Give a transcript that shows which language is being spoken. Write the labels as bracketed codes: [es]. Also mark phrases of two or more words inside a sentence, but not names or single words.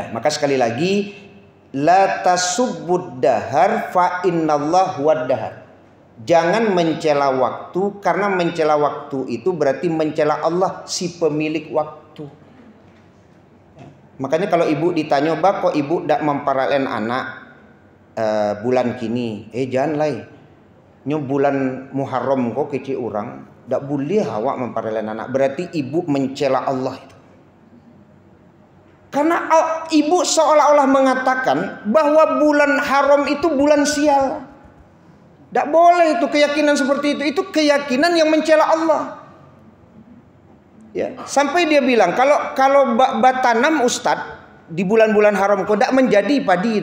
[id] Maka sekali lagi, [ar] لا تسبوا الدهر فإن الله هو الدهر. [id] Jangan mencela waktu, karena mencela waktu itu berarti mencela Allah, si pemilik waktu. Makanya kalau ibu ditanya, [min] "Bah, kok ibu dak memparalen anak bulan kini?" Jangan lai. Nyo bulan Muharram kok kecil orang, dak boleh awak memparalen anak. [id] Berarti ibu mencela Allah itu. Karena ibu seolah-olah mengatakan bahwa bulan haram itu bulan sial. Dak boleh itu keyakinan seperti itu. Itu keyakinan yang mencela Allah. Ya, sampai dia bilang kalau batanam Ustadz di bulan-bulan haram kok tidak menjadi padi.